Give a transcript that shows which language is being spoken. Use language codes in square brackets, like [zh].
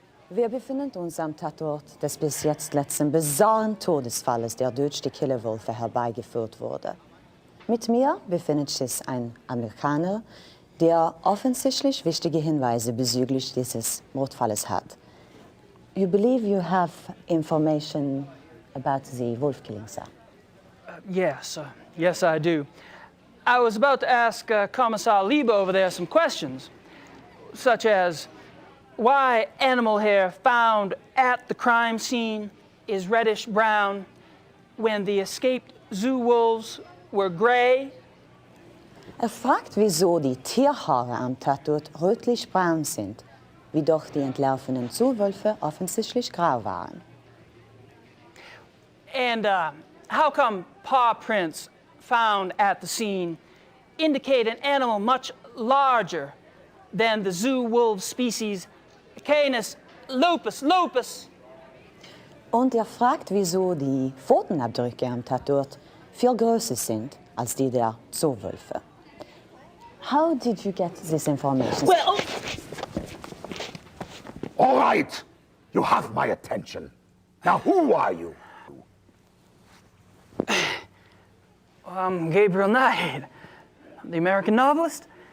[de] Wir befinden uns am Tatort des bis jetzt letzten bizarren Todesfalles, der durch die Killerwölfe herbeigeführt wurde. Mit mir befindet sich ein Amerikaner, der offensichtlich wichtige Hinweise bezüglich dieses Mordfalles hat. [en] You believe you have information about the wolf killing, sir? Yes, I do. I was about to ask Kommissar Lieber over there some questions, such as why animal hair found at the crime scene is reddish-brown when the escaped zoo wolves were gray. [de] Fragt, wieso die Tierhaare am Tatort rötlich-braun sind, wie doch die entlaufenen Zoowölfe offensichtlich grau waren. [en] And how come paw prints found at the scene indicate an animal much larger than the zoo wolf species Canis lupus lupus? [de] Und fragt, wieso die Pfotenabdrücke am Tatort viel größer sind als die der Zoowölfe. [en] How did you get this information? Well, All right, you have my attention. Now, who are you? I'm Gabriel Knight, the American novelist.